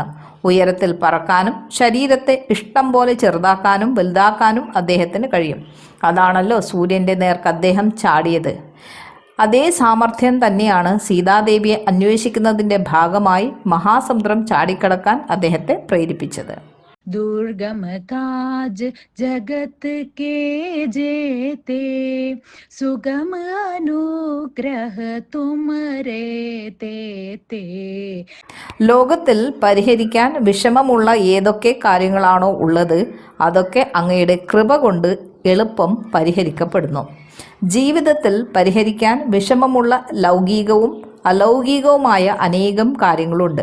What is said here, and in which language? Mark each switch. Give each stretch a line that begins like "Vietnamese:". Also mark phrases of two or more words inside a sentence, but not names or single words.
Malayalam: ഉയരത്തിൽ പറക്കാനും ശരീരത്തെ ഇഷ്ടം പോലെ ചെറുതാക്കാനും വലുതാക്കാനും അദ്ദേഹത്തിന് കഴിയും. അതാണല്ലോ സൂര്യൻ്റെ നേർക്ക് അദ്ദേഹം ചാടിയത്. അതേ സാമർഥ്യം തന്നെയാണ് സീതാദേവിയെ അന്വേഷിക്കുന്നതിൻ്റെ ഭാഗമായി മഹാസമുദ്രം ചാടിക്കടക്കാൻ അദ്ദേഹത്തെ പ്രേരിപ്പിച്ചത്.
Awadhi: दुर्गम काज जगत के जेते सुगम अनुग्रह तुमरे ते.
Malayalam: ലോകത്തിൽ പരിഹരിക്കാൻ വിഷമമുള്ള ഏതൊക്കെ കാര്യങ്ങളാണോ ഉള്ളത് അതൊക്കെ അങ്ങയുടെ കൃപ കൊണ്ട് എളുപ്പം പരിഹരിക്കപ്പെടുന്നു. ജീവിതത്തിൽ പരിഹരിക്കാൻ വിഷമമുള്ള ലൗകികവും അലൗകികവുമായ അനേകം കാര്യങ്ങളുണ്ട്.